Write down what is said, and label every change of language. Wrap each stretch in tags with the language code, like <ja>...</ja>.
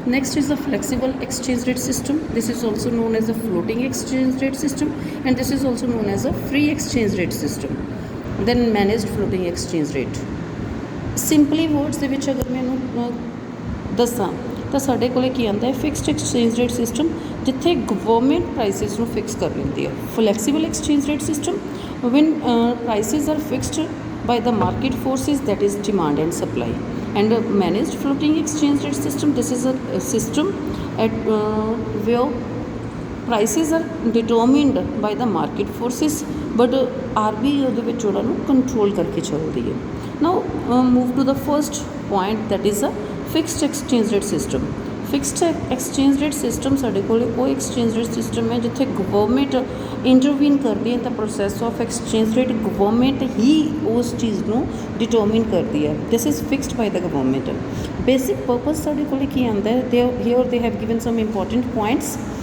<en>next is the flexible exchange rate system, this is also known as a floating exchange rate system, and this is also known as a free exchange rate system। then managed floating exchange rate। simply words</en> <pa>ਦੇ ਵਿੱਚ ਅਗਰ ਮੈਨੂੰ ਦੱਸਾਂ ਤਾਂ ਸਾਡੇ ਕੋਲੇ ਕੀ ਆਉਂਦਾ ਹੈ, ਫਿਕਸਡ ਐਕਸਚੇਂਜ ਰੇਟ ਸਿਸਟਮ ਜਿੱਥੇ ਗਵਰਨਮੈਂਟ ਪ੍ਰਾਈਸਿਸ ਨੂੰ ਫਿਕਸ ਕਰ ਲੈਂਦੀ ਹੈ।</pa> <en>Flexible exchange rate system when prices are fixed by the market forces, that is demand and supply। and managed floating exchange rate system, this is a system at where prices are determined by the market forces but RBI</en> <pa>ਉਹਦੇ ਵਿੱਚ ਉਹਨਾਂ ਨੂੰ control ਕਰਕੇ ਚੱਲਦੀ ਹੈ।</pa> <en>now move to the first point, that is a fixed exchange rate system.</en> <pa>Fixed exchange rate system ਸਾਡੇ ਕੋਲ ਉਹ ਐਕਸਚੇਂਜ ਰੇਟ ਸਿਸਟਮ ਹੈ ਜਿੱਥੇ ਗਵਰਨਮੈਂਟ ਇੰਟਰਵੀਨ ਕਰਦੀ ਹੈ, ਤਾਂ process of exchange rate government ਹੀ ਉਸ ਚੀਜ਼ ਨੂੰ ਡਿਟਰਮਿਨ ਕਰਦੀ ਹੈ।</pa> <en>This is fixed by the government. Basic purpose</en> <pa>ਸਾਡੇ ਕੋਲ ਕੀ ਆਉਂਦਾ ਹੈ,</pa> <en>Here they have given some important points.</en>